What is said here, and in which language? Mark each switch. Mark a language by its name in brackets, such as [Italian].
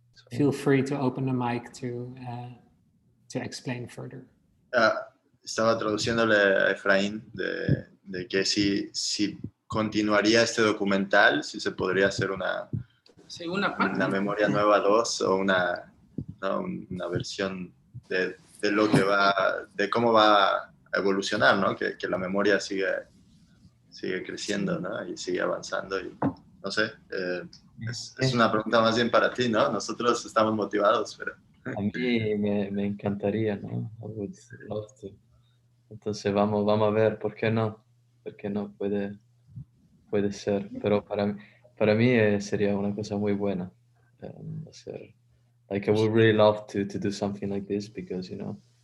[English] feel free to open the mic to explain further. [Spanish] Estaba traduciéndole a Efraín de que si continuaría este documental, si se podría hacer una memoria nueva 2 o una versión de lo que de cómo va a evolucionar, ¿no? Que la memoria sigue creciendo, ¿no? Y sigue avanzando y no sé, es una pregunta más bien para ti, ¿no? Nosotros estamos motivados, pero... A mí me encantaría, ¿no? [English] I would love to. [Spanish] Entonces vamos a ver, ¿por qué no? Porque no puede ser, pero para mí sería una cosa muy buena hacer. [English] Like, I would really love to do something like this because, you know,